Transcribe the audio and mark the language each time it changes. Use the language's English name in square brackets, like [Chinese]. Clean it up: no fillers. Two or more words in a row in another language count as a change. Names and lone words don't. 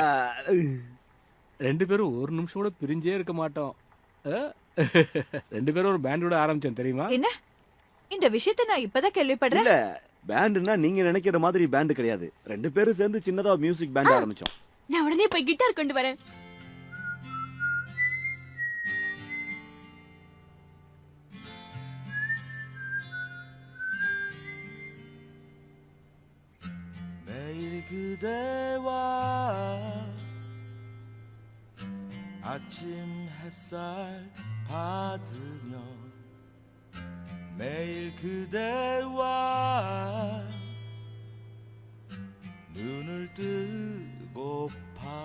[Tamil] ரெண்டு பேரும் ஒரு நிமிஷம் கூட பிரிஞ்சே இருக்க மாட்டோம். ரெண்டு பேரும் ஒரு பேண்டோட ஆரம்பிச்சோம் தெரியுமா? என்ன இந்த விஷயத்தை நான் இப்பதான் கேள்விப்படுறேன். இல்ல, பேண்டுன்னா நீங்க நினைக்கிற மாதிரி பேண்ட் கிடையாது. ரெண்டு பேரும் சேர்ந்து சின்னதா [English] music band [Tamil] ஆரம்பிச்சோம். நான் உடனே போய் கிட்டார் கொண்டு வரேன். [Korean] 그대와 아침 햇살 받으며 매일 그대와 눈을 뜨고파